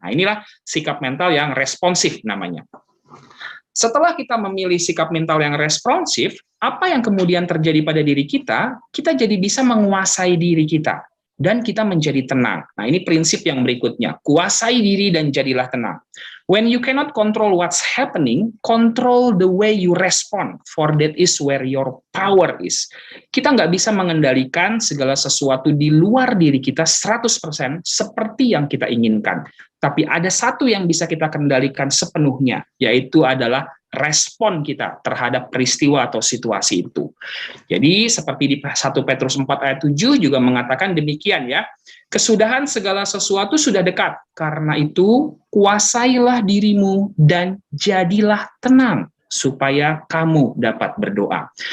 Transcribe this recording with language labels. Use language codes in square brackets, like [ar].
[id] Nah inilah sikap mental yang responsif namanya. Setelah kita memilih sikap mental yang responsif, apa yang kemudian terjadi pada diri kita jadi bisa menguasai diri kita, dan kita menjadi tenang. Nah ini prinsip yang berikutnya, kuasai diri dan jadilah tenang. [en] When you cannot control what's happening, control the way you respond, for that is where your power is. [id] Kita nggak bisa mengendalikan segala sesuatu di luar diri kita 100% seperti yang kita inginkan. Tapi ada satu yang bisa kita kendalikan sepenuhnya, yaitu adalah respon kita terhadap peristiwa atau situasi itu. Jadi seperti di 1 Petrus 4 ayat 7 juga mengatakan demikian ya, kesudahan segala sesuatu sudah dekat, karena itu kuasailah dirimu dan jadilah tenang, supaya kamu dapat berdoa.